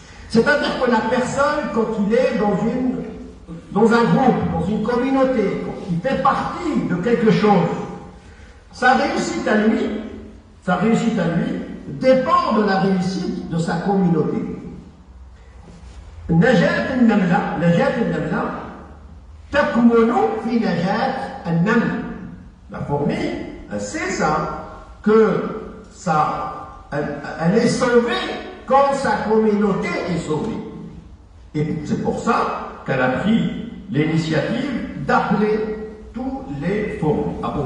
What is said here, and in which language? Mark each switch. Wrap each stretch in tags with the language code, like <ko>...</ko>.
<fr>C'est-à-dire que la personne, quand il est dans un groupe, dans une communauté, quand il fait partie de quelque chose, sa réussite à lui dépend de la réussite de sa communauté.</fr> <ar>نجاة النملة تكمن في نجاة النمل.</ar> <fr>La fourmi, elle sait ça, elle est sauvée quand sa communauté est sauvée. Et c'est pour ça qu'elle a pris l'initiative d'appeler tous les fourmis.</fr>